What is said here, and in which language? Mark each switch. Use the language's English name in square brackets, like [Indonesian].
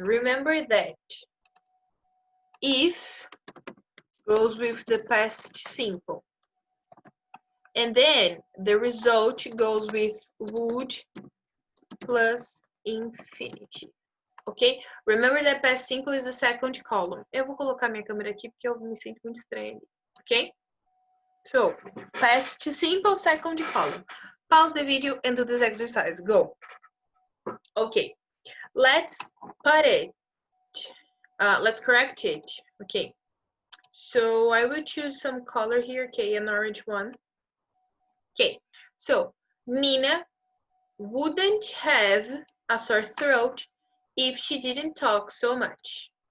[English] Remember that if goes with the past simple, and then the result goes with would plus infinity, ok? Remember that past simple is the second column. [Portuguese] Eu vou colocar minha câmera aqui porque eu me sinto muito estranha, ok? [English] So, past simple, second column. Pause the video and do this exercise. Go. Okay, let's put it. Let's correct it. Okay, so I will choose some color here. Okay, an orange one. Okay, so Nina wouldn't have a sore throat if she didn't talk so much.